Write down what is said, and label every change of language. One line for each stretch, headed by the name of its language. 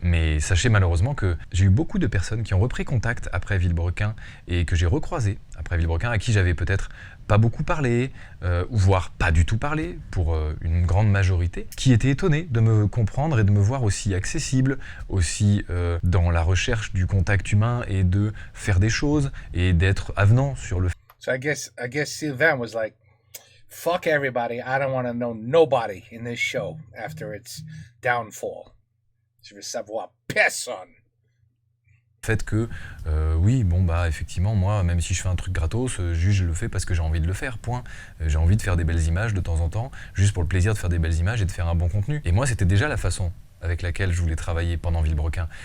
French: Mais sachez malheureusement que j'ai eu beaucoup de personnes qui ont repris contact après Villebrequin et que j'ai recroisé après Villebrequin, à qui j'avais peut-être pas beaucoup parlé, ou voire pas du tout parlé, pour une grande majorité, qui étaient étonnés de me comprendre et de me voir aussi accessible, aussi dans la recherche du contact humain et de faire des choses et d'être avenant sur le
English: So I guess Sylvain was like, fuck everybody, I don't want to know nobody in this show after its downfall.
French: Je veux savoir personne. fait que oui, bon bah effectivement, moi, même si je fais un truc gratos, je le fais parce que j'ai envie de le faire, point. J'ai envie de faire des belles images de temps en temps, juste pour le plaisir de faire des belles images et de faire un bon contenu. Et moi, c'était déjà la façon avec laquelle je voulais travailler pendant Villebrequin.